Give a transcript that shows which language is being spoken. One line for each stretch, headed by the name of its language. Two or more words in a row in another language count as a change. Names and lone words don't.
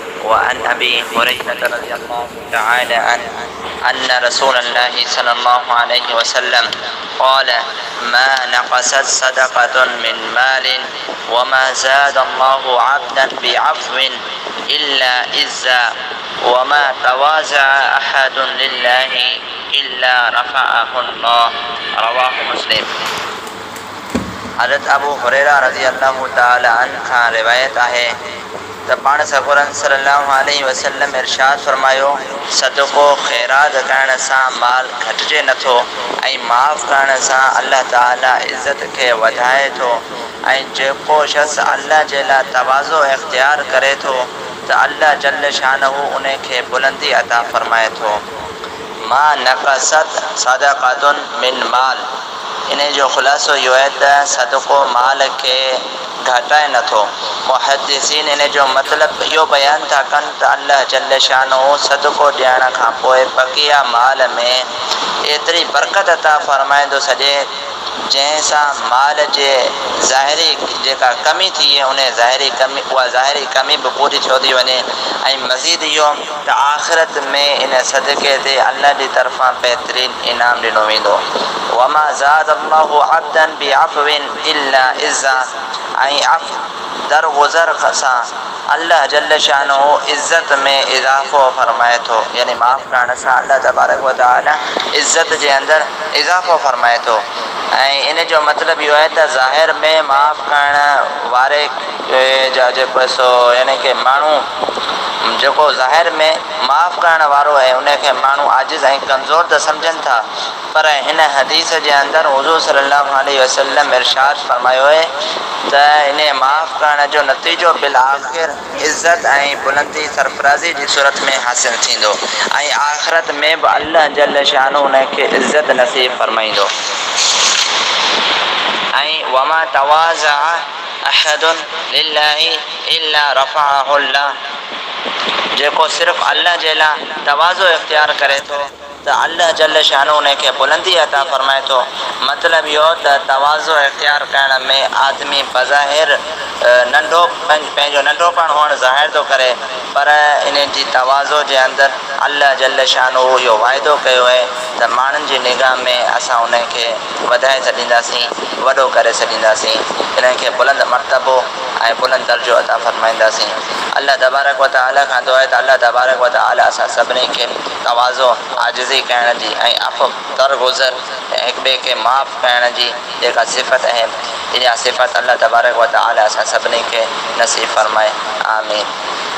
Arabic: وعن أبي هريرة رضي الله تعالى عنه أن رسول الله صلى الله عليه وسلم قال ما نقصت صدقة من مال وما زاد الله عبدا بعفو إلا عزا وما تواضع أحد لله إلا رفعه الله رواه مسلم.
Urdu: حضرت ابو هريرہ رضی اللہ تعالی عنہ کا روایت ہے
Sindhi: त पाण सगोरन
Arabic: صلى الله عليه وسلم
Sindhi: इरशाद फरमायो सदको खैरात करण सां माल घटिजे नथो ऐं माफ़ करण सां अल्लाह ताला इज़त खे वधाए थो ऐं जेको शख़्स अल्लाह जे लाइ तवाज़ो इख्तियार करे थो त अल्लाह
Arabic: جل شانه
Sindhi: उन खे बुलंदी अता फरमाए थो।
Arabic: ما نقصت صدقة من مال,
Sindhi: इन जो ख़ुलासो इहो आहे त सदको माल खे घटाए नथो। मुहद्दिसीन इन जो मतिलबु इहो बयानु था कनि त अल्लाह
Arabic: جل شانه
Sindhi: सदको ॾियण खां पोइ बक़िया माल में एतिरी बरकत अता फरमाईंदो सॼे जंहिंसां माल जे ज़ाहिरी जेका कमी थी उन ज़ाहिरी कमी बि पूरी थियो थी वञे ऐं मज़ीद इहो त आख़िरत में इन सदके ते अल्लाह जी तरफ़ां बहितरीन इनाम ॾिनो वेंदो।
Arabic: وما زاد الله عبدا بعفو إلا عزا,
Sindhi: ऐं दरगुज़र सां अल्लाह
Arabic: جل شانه
Sindhi: इज़्ज़त में इज़ाफ़ो फरमाए थो, यानी माफ़ करण सां अल्लाह
Arabic: تبارك وتعالى
Sindhi: इज़्ज़त जे अंदरि इज़ाफ़ो फरमाए थो। ऐं इन जो मतिलबु इहो आहे त ज़ाहिर में माफ़ करण वारे जा जेको सो यानी कि माण्हू जेको ज़ाहिर में माफ़ करण वारो आहे उनखे माण्हू आजिज़ ऐं कमज़ोर त सम्झनि था, पर हिन हदीस जे अंदरि हुज़ूर
Arabic: صلى الله عليه وسلم
Sindhi: इरशाद फरमायो आहे त इन माफ़ करण जो नतीजो
Arabic: بالآخر
Sindhi: इज़त ऐं बुलंदी सरफराज़ी जी सूरत में हासिलु थींदो ऐं आख़िरत में बि अल्लाह
Arabic: جل شانه
Sindhi: उनखे इज़त नसीब फरमाईंदो।
Arabic: ऐं وما تواضع أحد لله إلا رفعه الله,
Sindhi: जेको सिर्फ़ु अल्लाह जे लाइ तवाज़ो इख्तियार करे थो त अल्लाह
Arabic: جل شانه
Sindhi: उनखे बुलंदी अता फरमाए थो। मतिलबु इहो त तवाज़ो इख्तियार करण में आदमी बज़ाहिर नंढो पंहिंजो नंढोपण हुअणु ज़ाहिर थो करे, पर इन जी तवाज़ो जे अंदरि अल्लाह
Arabic: جل شانه
Sindhi: इहो वाइदो कयो आहे त माण्हुनि जी निगाह में असां उनखे वधाए छॾींदासीं, वॾो करे छॾींदासीं, इनखे बुलंद मर्तबो ऐं बुलंद दर्जो अता फरमाईंदासीं। अल्लाह
Arabic: تبارك وتعالى
Sindhi: खां दुआ आहे त अल्लाह
Arabic: تبارك وتعالى
Sindhi: असां सभिनी खे तवाज़ो आजिज़ी करण जी ऐं दरगुज़र ऐं हिक ॿिए खे माफ़ करण जी जेका सिफ़त आहे इहा सिफ़त अल्लाह
Arabic: تبارك وتعالى
Sindhi: असां सभिनी खे नसीब फरमाए। आमीन।